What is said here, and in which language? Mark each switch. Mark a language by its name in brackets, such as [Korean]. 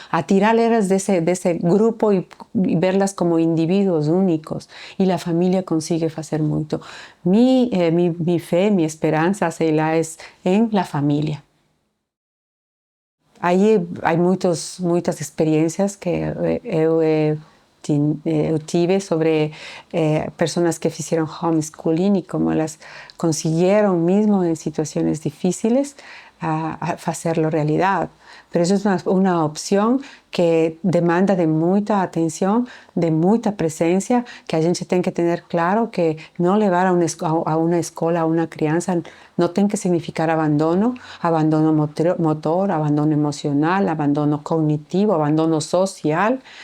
[Spanish] A tirarlas de ese grupo y verlas como individuos únicos. Y la familia consigue hacer mucho. Mi fe, mi esperanza es en la familia. Ahí hay muchas experiencias que he [Portuguese] eu tive sobre pessoas que fizeram homeschooling e como elas conseguiram, mesmo em situações difíceis, [Spanish] a hacerlo realidad. Pero eso es una opción que demanda de mucha atención, de mucha presencia, que [Portuguese] a gente tem que [Spanish] tener claro que no levar a una escuela, a una crianza, no tiene que significar abandono, abandono motor, abandono emocional, abandono cognitivo, abandono social.